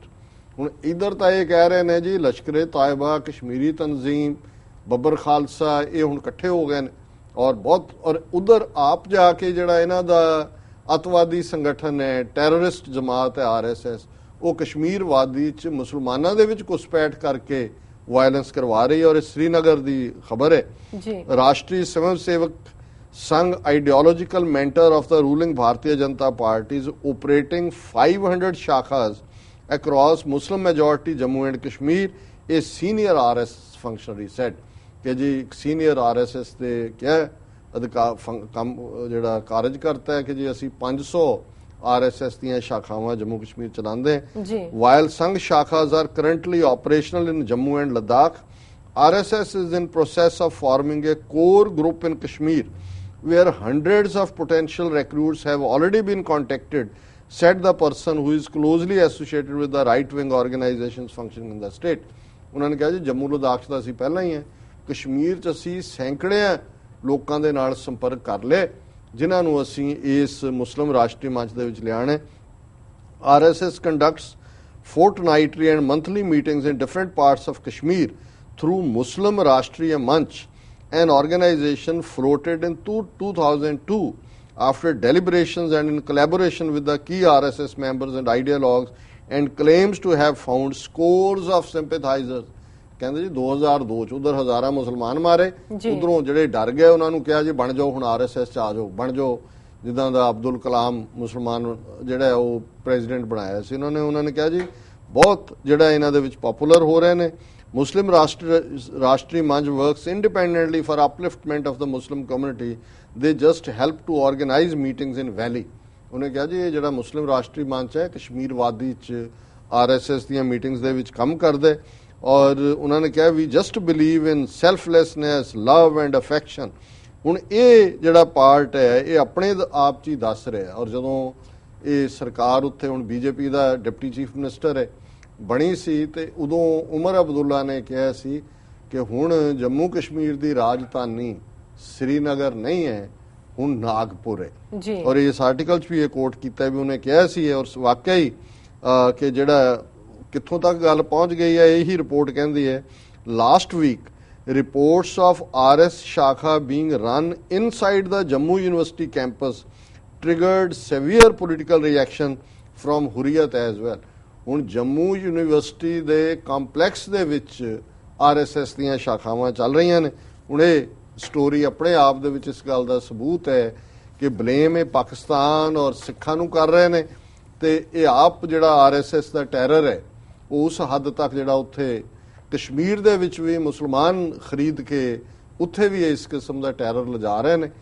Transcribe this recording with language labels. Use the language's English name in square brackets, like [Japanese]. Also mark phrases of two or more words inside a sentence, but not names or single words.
[Punjabi] ਹੁਣ ਇਧਰ ਤਾਂ ਇਹ ਕਹਿ ਰਹੇ ਨੇ ਜੀ ਲਸ਼ਕਰ-ਏ-ਤਾਇਬਾ, ਕਸ਼ਮੀਰੀ ਤਨਜ਼ੀਮ, ਬੱਬਰ ਖਾਲਸਾ ਇਹ ਹੁਣ ਇਕੱਠੇ ਹੋ ਗਏ ਨੇ ਔਰ ਉਧਰ ਆਪ ਜਾ ਕੇ ਜਿਹੜਾ ਇਹਨਾਂ ਦਾ ਅਤਵਾਦੀ ਸੰਗਠਨ ਹੈ, ਟੈਰਰਿਸਟ ਜਮਾਤ ਹੈ RSS, ਉਹ ਕਸ਼ਮੀਰ ਵਾਦੀ 'ਚ ਮੁਸਲਮਾਨਾਂ ਦੇ ਵਿੱਚ ਘੁਸਪੈਠ ਕਰਕੇ ਵਾਇਲੈਂਸ ਕਰਵਾ ਰਹੀ ਹੈ। ਔਰ श्रीनगर ਦੀ ਖਬਰ ਹੈ ਜੀ। [English] ਰਾਸ਼ਟਰੀ ਸਵੈਮ ਸੇਵਕ ਸੰਘ ideological mentor of the ruling Bharatiya Janata Party is operating 500 shakhas across Muslim majority Jammu and Kashmir, a senior RSS functionary said. [Punjabi] ਕਿ ਜੀ ਸੀਨੀਅਰ RSS ਦੇ क्या ਕੰਮ ਜਿਹੜਾ ਕਾਰਜ ਕਰਤਾ ਹੈ ਕਿ ਜੀ ਅਸੀਂ 500 RSS ਦੀਆਂ ਸ਼ਾਖਾਵਾਂ ਜੰਮੂ ਕਸ਼ਮੀਰ ਚਲਾਉਂਦੇ ਹਾਂ। [English] while some shakhas are currently operational in Jammu and Ladakh, RSS is in process of forming a core group in Kashmir where hundreds of potential recruits have already been contacted, said the person who is closely associated with the right-wing organizations functioning in the state। [Punjabi] ਉਹਨਾਂ ਨੇ ਕਿਹਾ ਜੀ ਜੰਮੂ ਲਦਾਖ 'ਚ ਤਾਂ ਅਸੀਂ ਪਹਿਲਾਂ ਹੀ ਹੈ, ਕਸ਼ਮੀਰ 'ਚ ਅਸੀਂ ਸੈਂਕੜਿਆਂ ਲੋਕਾਂ ਦੇ ਨਾਲ ਸੰਪਰਕ ਕਰ ਲਏ ਜਿਨ੍ਹਾਂ ਨੂੰ ਅਸੀਂ ਇਸ ਮੁਸਲਿਮ ਰਾਸ਼ਟਰੀ ਮੰਚ ਦੇ ਵਿੱਚ ਲਿਆਣਾ। [English] RSS conducts fortnightly and monthly meetings in different parts of Kashmir through Muslim Rashtriya Manch, an organization floated in 2002 after deliberations and in collaboration with the key RSS members and ideologues, and claims to have found scores of sympathizers. [Punjabi] ਕਹਿੰਦੇ ਜੀ 2002 ਚ ਉਧਰ ਹਜ਼ਾਰਾਂ ਮੁਸਲਮਾਨ ਮਾਰੇ, ਉਧਰੋਂ ਜਿਹੜੇ ਡਰ ਗਏ ਉਹਨਾਂ ਨੂੰ ਕਿਹਾ ਜੀ ਬਣ ਜਾਓ ਹੁਣ RSS ਚ ਆ ਜਾਓ, ਬਣ ਜਾਓ। ਜਿੱਦਾਂ ਦਾ ਅਬਦੁਲ ਕਲਾਮ ਮੁਸਲਮਾਨ ਜਿਹੜਾ ਉਹ ਪ੍ਰੈਜ਼ੀਡੈਂਟ ਬਣਾਇਆ ਸੀ ਉਹਨਾਂ ਨੇ ਕਿਹਾ ਜੀ ਬਹੁਤ ਜਿਹੜਾ ਇਹਨਾਂ ਦੇ ਵਿੱਚ ਪਪੂਲਰ ਹੋ ਰਹੇ ਨੇ। [English] Muslim Rashtriya Manch works independently for upliftment of the Muslim community. They just help to organize meetings in Valley. [Punjabi] ਉਹਨੇ ਕਿਹਾ ਜੀ ਇਹ ਜਿਹੜਾ ਮੁਸਲਿਮ ਰਾਸ਼ਟਰੀ ਮੰਚ ਹੈ ਕਸ਼ਮੀਰ ਵਾਦੀ ਚ RSS ਦੀਆਂ ਮੀਟਿੰਗਸ ਦੇ ਵਿੱਚ ਕੰਮ ਕਰਦਾ ਹੈ। ਔਰ ਉਹਨਾਂ ਨੇ ਕਿਹਾ ਵੀ [English] just believe in selflessness, love and affection. [Punjabi] ਹੁਣ ਇਹ ਜਿਹੜਾ ਪਾਰਟ ਹੈ ਇਹ ਆਪਣੇ ਆਪ ਚ ਹੀ ਦੱਸ ਰਿਹਾ। ਔਰ ਜਦੋਂ ਇਹ ਸਰਕਾਰ ਉੱਥੇ ਹੁਣ BJP ਦਾ ਡਿਪਟੀ ਚੀਫ ਮਿਨਿਸਟਰ ਹੈ ਬਣੀ ਸੀ ਤੇ ਉਦੋਂ ਉਮਰ ਅਬਦੁੱਲਾ ਨੇ ਕਿਹਾ ਸੀ ਕਿ ਹੁਣ ਜੰਮੂ ਕਸ਼ਮੀਰ ਦੀ ਰਾਜਧਾਨੀ ਸ਼੍ਰੀਨਗਰ ਨਹੀਂ ਹੈ, ਹੁਣ ਨਾਗਪੁਰ ਹੈ ਜੀ। ਔਰ ਇਸ ਆਰਟੀਕਲ ਚ ਭੀ ਯੇ ਕੋਟ ਕੀਆ ਭੀ ਉਨ੍ਹੇਂ ਕਹਾ ਸੀ ਔਰ ਵਾਕਈ ਕਿ ਜਿਹੜਾ ਕਿੱਥੋਂ ਤਕ ਗੱਲ ਪਹੁੰਚ ਗਈ ਹੈ ਯਹੀ ਰਿਪੋਰਟ ਕਹਿਤੀ ਹੈ। [English] last week reports of RS shakha being run inside the Jammu University campus triggered severe political reaction from Hurriyat as well। [Punjabi] ਹੁਣ ਜੰਮੂ ਯੂਨੀਵਰਸਿਟੀ ਦੇ ਕੰਪਲੈਕਸ ਦੇ ਵਿੱਚ RSS ਦੀਆਂ ਸ਼ਾਖਾਵਾਂ ਚੱਲ ਰਹੀਆਂ ਨੇ। ਹੁਣ ਇਹ ਸਟੋਰੀ ਆਪਣੇ ਆਪ ਦੇ ਵਿੱਚ ਇਸ ਗੱਲ ਦਾ ਸਬੂਤ ਹੈ ਕਿ ਬਲੇਮ ਇਹ ਪਾਕਿਸਤਾਨ ਔਰ ਸਿੱਖਾਂ ਨੂੰ ਕਰ ਰਹੇ ਨੇ ਤੇ ਇਹ ਆਪ ਜਿਹੜਾ RSS ਦਾ ਟੈਰਰ ਹੈ ਉਸ ਹੱਦ ਤੱਕ ਜਿਹੜਾ ਉੱਥੇ ਕਸ਼ਮੀਰ ਦੇ ਵਿੱਚ ਵੀ ਮੁਸਲਮਾਨ ਖਰੀਦ ਕੇ ਉੱਥੇ ਵੀ ਇਸ ਕਿਸਮ ਦਾ ਟੈਰਰ ਲਿਜਾ ਰਹੇ ਨੇ।